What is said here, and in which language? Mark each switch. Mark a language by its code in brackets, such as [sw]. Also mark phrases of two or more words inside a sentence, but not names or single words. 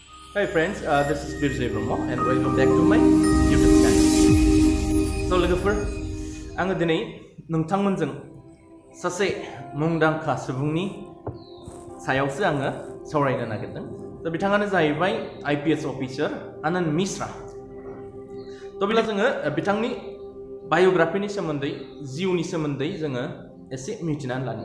[en] Hi friends, this is Birjoy Brahma and welcome back to my YouTube channel. [brx] So लोगोफोर आङो दिनै नोंथांमोनजों सासे मुंदांखा सुबुंनि सायावसो आङो सावरायनो नागिरदों। थ' बिथाङानो जाहैबाय IPS अफिसार आनन्द मिश्रा। थ' बिदिब्ला जोङो बिथांनि बाय'ग्राफिनि सोमोन्दै जिउनि सोमोन्दै जोङो एसे मिथिनानै लानि।